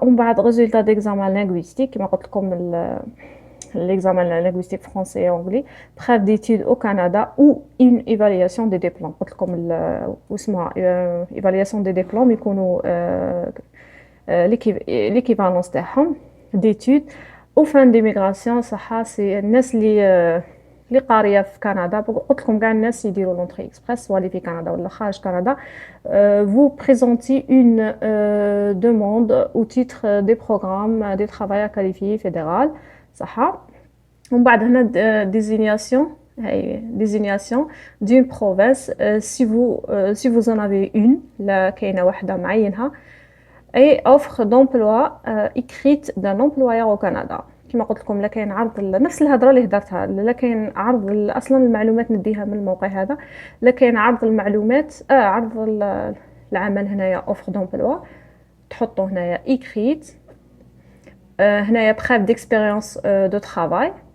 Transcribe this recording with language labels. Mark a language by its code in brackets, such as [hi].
[ar] ومن بعد [fr] résultat d'examen linguistique [ar] كما قلت لكم [fr] l'examen linguistique français et anglais, preuve d'études au Canada ou une évaluation des diplômes. [ar] قلت لكم واسمها [fr] évaluation des diplômes [ar] يكونوا [fr] l'équivalence [ar] تاعهم [fr] d'études au fin d'immigration. [ar] صح سي الناس اللي قاريه في كندا. قلت لكم كاع الناس يديروا لونتري اكسبريس سواء في كندا ولا خارج كندا. [fr] vous présentez une demande au titre des programmes des travailleurs qualifiés fédéral [ar] صح. ومن بعد هنا [fr] désignation désignation d'une province si vous en avez une [ar] لا كاينه واحده معينها [fr] et offre d'emploi écrite d'un employeur au Canada [ar] كما قلت لكم لا كاين عرض نفس الهضره اللي هدرتها لا كاين عرض اصلا المعلومات نديها من الموقع هذا لا كاين عرض المعلومات عرض العمل هنايا offre d'emploi تحطوا هنايا écrite هنايا [fr] preuve d'expérience de travail